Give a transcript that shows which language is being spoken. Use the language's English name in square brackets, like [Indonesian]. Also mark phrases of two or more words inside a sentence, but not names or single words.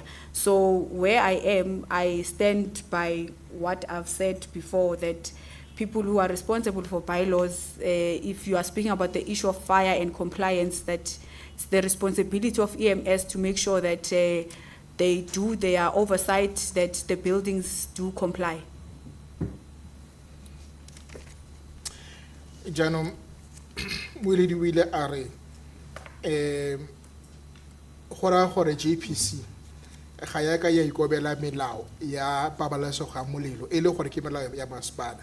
[English] So where I am, I stand by what I've said before, that people who are responsible for bylaws, if you are speaking about the issue of fire and compliance, that it's the responsibility of EMS to make sure that they do their oversight, that the buildings do comply. [Tswana] Jaanong Moeledi o ile a re go raya gore JPC ga ya ka ya ikobela melao ya pabalesego ya molelo e le gore ke melao ya masepala.